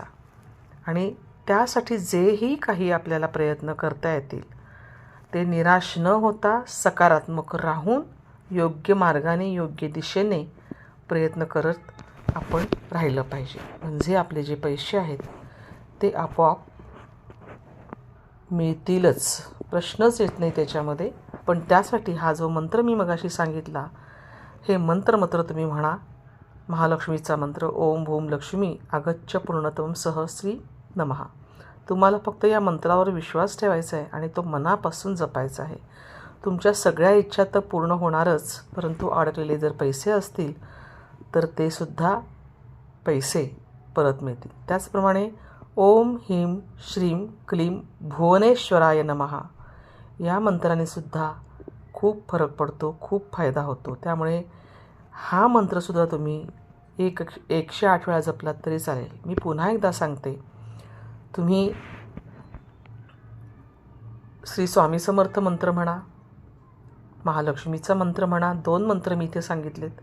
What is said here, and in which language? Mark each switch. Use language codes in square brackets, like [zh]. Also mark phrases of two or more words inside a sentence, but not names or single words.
[mr] आणि त्यासाठी जेही काही आपल्याला प्रयत्न करता येतील ते निराश न होता सकारात्मक राहून योग्य मार्गाने, योग्य दिशेने प्रयत्न करत आपण राहिलं पाहिजे. म्हणजे आपले जे पैसे आहेत ते आपोआप मिळतीलच, प्रश्नच येत नाही त्याच्यामध्ये. पण त्यासाठी हा जो मंत्र मी मगाशी सांगितला, हे मंत्र मात्र तुम्ही म्हणा. महालक्ष्मीचा मंत्र [sa] ओम भूम लक्ष्मी आगच्छ पूर्णतम सह श्री नमः. [mr] तुम्हाला फक्त या मंत्रावर विश्वास ठेवायचा आहे आणि तो मनापासून जपायचा आहे. तुमच्या सगळ्या इच्छा तर पूर्ण होणारच, परंतु अडकलेले जर पैसे असतील तर ते सुद्धा पैसे परत मिळतील. त्याचप्रमाणे [sa] ओम ह्रीं श्रीं क्लीं भुवनेश्वराय नमः [mr] या मंत्राने सुद्धा खूप फरक पडतो, खूप फायदा होतो. त्यामुळे हा मंत्रसुद्धा तुम्ही 108 वेळा जपलात तरी चालेल. मी पुन्हा एकदा सांगते, तुम्ही श्री स्वामी समर्थ मंत्र म्हणा, महालक्ष्मीचा मंत्र म्हणा, 2 मंत्र मी इथे सांगितलेत.